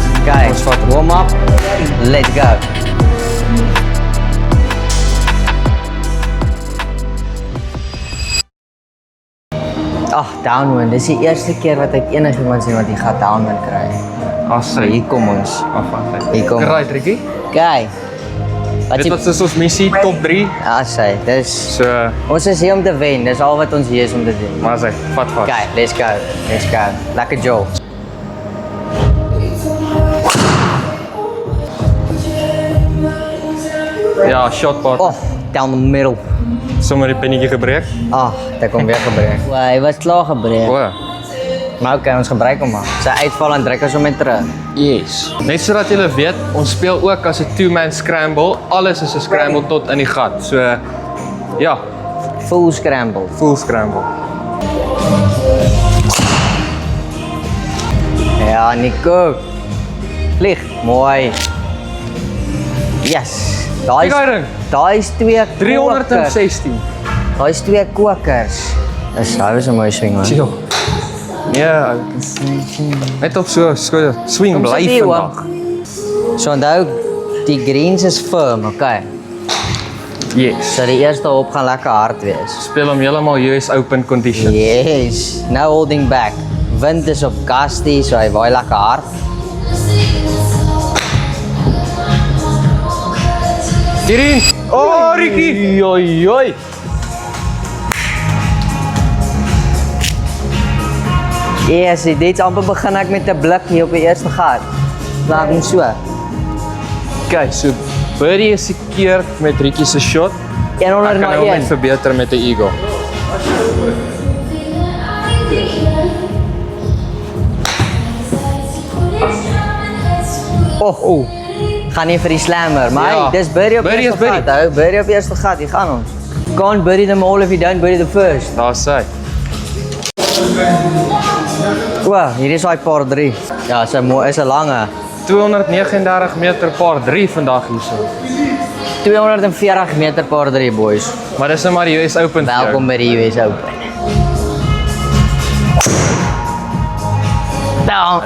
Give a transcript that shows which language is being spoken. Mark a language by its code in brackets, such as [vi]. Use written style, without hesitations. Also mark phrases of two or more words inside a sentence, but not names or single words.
[af] Okay, ons vat [en] warm up. Let's go. Downwind. [af] Dis die eerste keer wat ek enigiemand sien wat die gat downwind kry. Hier kom ons. afvat. Hier kom. [en] Right, Ricky. Okay. [af] Dit is ons missie, top 3. Dis So, ons is hier om te wen. Dis al wat ons hier is om te doen. maar sê, vat vas. [en] Okay, let's go. Let's go. [af] Lekker Joe. Ja, [en] shot part. Down the middle. [af] Sommer die pennetjie gebreek. Dit kom weer gebreek. Hy was klaar gebreek. O, Maar okay, ons gebruik hom maar. Sy uitval en druk ons hom net terug. [en] yes. [af] Net sodat julle weet, ons speel ook as 'n [en] two-man scramble. [af] Alles is 'n scramble tot in die gat. So, ja, [en] Full scramble. full scramble. [af] Ja, Nico. Vlieg. Mooi. Yes. Kyk daai ding. Daai is 2 316. Daai is 2 kokers. Hy was 'n mooi swing man. Chill. Ja, net op so swing bly sit hier, vandag. So onthou, die greens is firm, okay. [en] Yes. [af] So die eerste hop gaan lekker hard wees. Speel hom heeltemal US Open conditions. [en] Yes. No holding back. [af] Wind is op gusty, so hy waai lekker hard. Hierin. [en] Oh, Ricky. Oi. [af] Yes, dit amper begin ek met 'n blik hier op die eerste gat. Laat hom so. Okay, so [en] birdie is secured [af] met Ricky se shot. 100 Ek na kan hom 1. net verbeter met 'n eagle. Gaan nie vir die slammer, maar Ja. dis birdie op die Birdie is eerste gat. birdie. Hou, birdie op die eerste gat, hier gaan ons. [en] Can't birdie them all if you don't birdie the first. [af] Daar sê. Hier is daai par 3. Ja, is 'n lange. 239 meter par 3 vandag hierso. 240 meter par 3 boys. Maar dis nou maar die US Open. vir jou. Welkom by die US Open. Down.